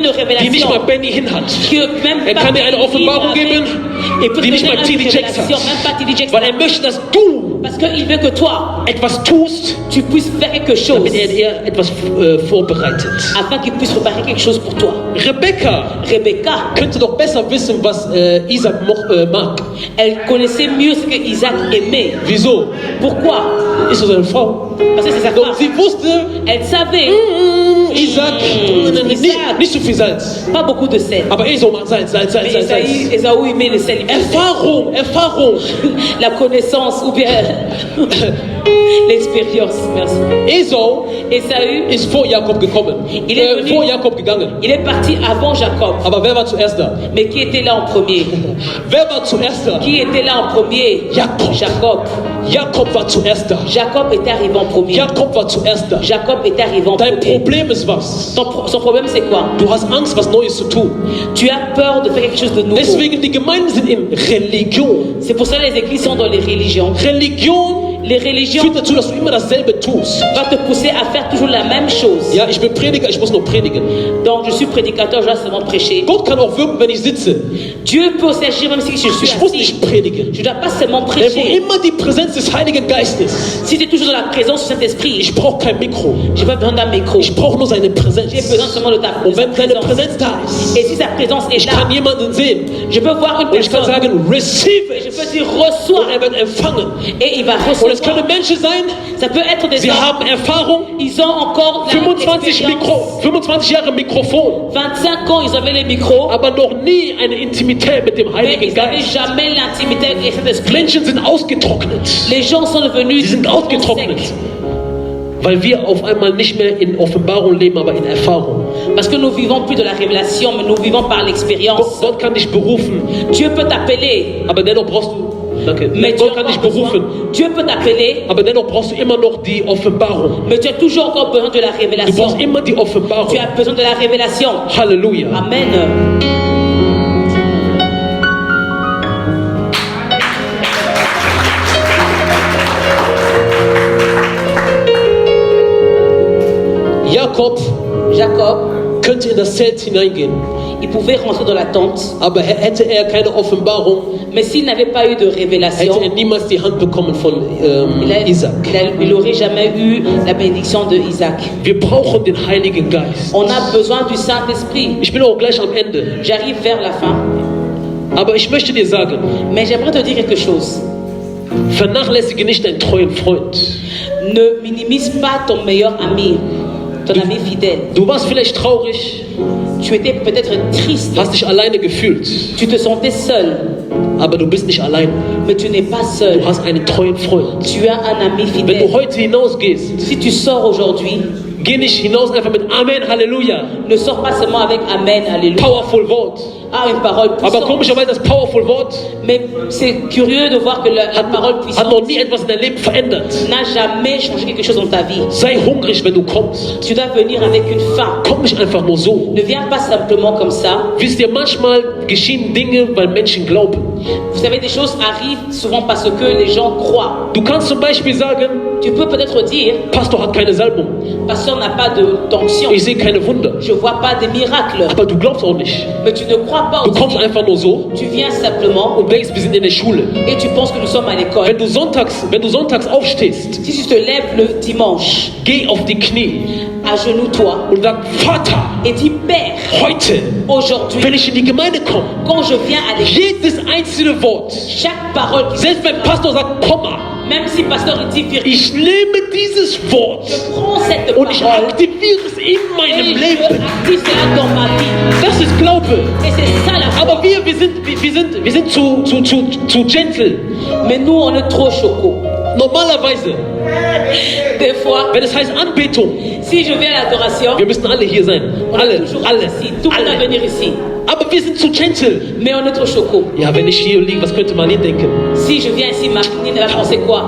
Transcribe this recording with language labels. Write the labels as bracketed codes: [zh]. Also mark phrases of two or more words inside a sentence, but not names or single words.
[de] die nicht [fr] révélation. [de] mal Benny hinhat. [fr] Que même [de] Er [fr] pas [de] kann dir eine Offenbarung Benny geben, [fr] il peut te [de] die nicht [fr] donner [de] mal [fr] une T.D. Jakes révélation, même pas [de] hat. T.D. Jakes, Weil er möchte, dass du [fr] parce qu'il veut que toi, [de] etwas tust, [fr] tu puisses faire quelque chose, [de] damit er dir etwas vorbereitet. [fr] afin qu'il puisse préparer quelque chose pour toi. [de] Rebekka [fr] Rebecca, [de] könnte doch besser wissen, was Isaac mag. [fr] elle connaissait mieux ce que Isaac aimait. [de] Wieso? [fr] Pourquoi? [de] Ist so seine Frau. [fr] Parce que c'est sa [de] Doch [fr] femme. [de] sie wusste, [fr] Elle savait [de] Isaac, nicht zu viel Salz. [fr] pas beaucoup de sel. [de] Aber Esau mag Salz, Salz, Salz, [fr] Mais [de] Salz, Salz. [fr] Esaü aimait le sel. [de] Erfahrung. [fr] La connaissance ou bien l'expérience. Merci. [de] Esau [fr] Esaü, [de] ist vor Jakob gekommen, [fr] Il est venu- [de] vor Jakob gegangen. [fr] il est parti avant Jacob. [de] Aber wer war zuerst da? [fr] Mais qui était là en premier? [de] Wer war zuerst da? [fr] Qui était là en premier? [de] Jakob. [fr] Jacob. [de] Jakob war zuerst da. [fr] Jacob est arrivé en premier. [de] Jakob war zuerst da. [fr] Jacob est arrivé en [de] Dein [fr] premier. [de] Problem ist was? [fr] Son problème c'est quoi? [de] Du hast Angst, was Neues zu tun. [fr] Tu as peur de faire quelque chose de nouveau. [de] Deswegen, die Gemeinden sind in Religion. [fr] C'est pour ça que les églises sont dans les religions. [de] Religion [fr] Les religions [de] führt dazu, dass du immer dasselbe tust. [fr] vont te pousser à faire toujours la même chose. [de] Ja, ich bin Prediger, ich muss noch predigen. [fr] Donc je suis prédicateur, je dois seulement prêcher. [de] Gott kann auch wirken, wenn ich sitze. [fr] Dieu peut aussi agir même si je suis [de] Ich muss [fr] assis. [de] nicht predigen. [fr] Je ne dois pas seulement [de] Denn wo [fr] prêcher. [de] immer die Präsenz des Heiligen Geistes, [fr] Si tu es toujours dans la présence du Saint-Esprit, [de] ich brauche kein Mikro. [fr] je n'ai pas besoin d'un micro. [de] Ich brauche nur seine Präsenz. [fr] J'ai besoin seulement de ta [de] Und wenn seine [fr] présence. [de] Präsenz da ist, [fr] Et si sa présence est [de] ich [fr] là, [de] kann jemanden sehen [fr] je peux voir une [de] und ich kann [fr] personne. [de] sagen, [en] receive [fr] Je [en] it. [fr] peux dire [de] Und [fr] reçois. [de] er wird empfangen. [fr] Et il va [de] Und es können [fr] recevoir. [de] Menschen sein, [fr] Ça peut être des [de] sie [fr] gens. [de] haben Erfahrung, [fr] Ils ont encore la [de] 25 Jahre Mikrofon, [fr] 25 ans, ils avaient les micros. [de] aber noch nie eine Intimität mit dem [fr] Mais [de] Heiligen [fr] ils n'avaient [de] Geist. [fr] jamais l'intimité avec Saint-Esprit. [de] Menschen sind ausgetrocknet. [fr] Les gens sont devenus [de] Sie sind ausgetrocknet. [fr] secs. [de] Weil wir auf einmal nicht mehr in Offenbarung leben, aber in Erfahrung. [fr] Parce que nous vivons plus de la révélation, mais nous vivons par l'expérience. [de] Gott kann dich berufen, [fr] Dieu peut t'appeler, [de] aber dennoch brauchst du. Danke. [fr] mais tu [de] Gott [fr] as [de] kann dich [fr] encore besoin. [de] berufen, [fr] Dieu peut t'appeler, [de] aber dennoch brauchst du immer noch die Offenbarung. [fr] mais tu as toujours encore besoin de la [de] Du [fr] révélation. [de] brauchst immer die Offenbarung. [fr] Tu as besoin de la révélation. [de] Halleluja. [fr] Amen. [de] Jakob [fr] Jacob, [de] könnte in das Zelt hineingehen, [fr] il pouvait rentrer dans la tente, [de] aber hätte er keine Offenbarung, [fr] mais s'il n'avait pas eu de [de] hätte [fr] révélation, [de] er niemals die Hand bekommen von Isaac. [fr] il n'aurait jamais eu la bénédiction de Isaac. [de] Wir brauchen den Heiligen Geist. [fr] On a besoin du Saint-Esprit. [de] Ich bin auch gleich am Ende, [fr] J'arrive vers la fin, [de] aber ich möchte dir sagen, [fr] mais j'aimerais te dire quelque chose. [de] vernachlässige nicht deinen treuen Freund. [fr] Ne minimise pas ton meilleur ami, ton ami fidèle. [de] Du warst vielleicht traurig, [fr] Tu étais peut-être triste, [de] hast dich alleine gefühlt, [fr] tu te sentais seul, [de] aber du bist nicht allein. [fr] mais tu n'es pas seul. [de] Du hast einen treuen Freund. [fr] Tu as un ami [de] Wenn du [fr] fidèle. [de] heute hinausgehst, [fr] Si tu sors aujourd'hui, [de] geh nicht hinaus einfach mit Amen, Halleluja, [fr] ne sors pas seulement avec Amen, Alléluia. [de] powerful Wort. [fr] Ah, une parole [de] Aber [fr] puissante. [de] komischerweise das powerful Wort [fr] Mais c'est curieux de voir que la parole [de] hat [fr] puissante [de] noch nie etwas in deinem Leben verändert. [fr] n'a jamais changé quelque chose dans ta vie. [de] Sei hungrig, wenn du kommst. [fr] Tu dois venir avec une faim. [de] Komm nicht einfach nur so. [fr] Ne viens pas simplement comme ça. [de] Wisst ihr, manchmal geschehen Dinge, weil Menschen glauben. [fr] Vous savez, des choses arrivent souvent parce que les gens croient. [de] Du kannst zum Beispiel sagen, [fr] Tu peux peut-être dire, [de] Pastor hat keine Salbung. [fr] pasteur n'a pas d'onction. [de] Ich sehe keine Wunder. [fr] Je vois pas des miracles. [de] Aber du glaubst auch nicht. [fr] Mais tu ne crois pas [de] Du kommst [fr] aussi. [de] einfach nur so [fr] Tu viens simplement [de] und denkst, wir sind in der Schule. [fr] et tu penses que nous sommes à l'école. [de] Wenn du sonntags aufstehst, [fr] Si tu te lèves le dimanche, [de] geh auf die Knie [fr] agenouille-toi [de] und sag, Vater, [fr] et dis, Père, [de] heute, [fr] aujourd'hui, [de] wenn ich in die Gemeinde komme, [fr] quand je viens à l'église, [de] jedes einzelne Wort, [fr] chaque parole qui [de] selbst wenn Pastor sagt, Komma, [fr] même si pasteur il dit virgule, [de] ich nehme dieses Wort [fr] je prends cette [de] und ich [fr] parole [de] aktiviere es in [fr] et [de] meinem [fr] je [de] Leben. [fr] active cela dans ma vie. [de] Das ist Glaube. [fr] Et c'est ça la foi. [de] Aber wir sind zu gentle. [fr] Mais nous, on est trop chocos. [de] Normalerweise, [fr] Des fois, [de] wenn es heißt Anbetung, [fr] si je viens à l'adoration, [de] wir müssen alle hier sein. [fr] on est [de] Alle, [fr] toujours [de] alle, [fr] ici. Tout le monde va [de] alle. [fr] venir ici. [de] Aber wir sind zu gentle. [fr] Mais on est trop chocos. [de] Ja, wenn ich hier liege, was könnte man hier denken? [fr] Si je viens ici, Martine va penser quoi?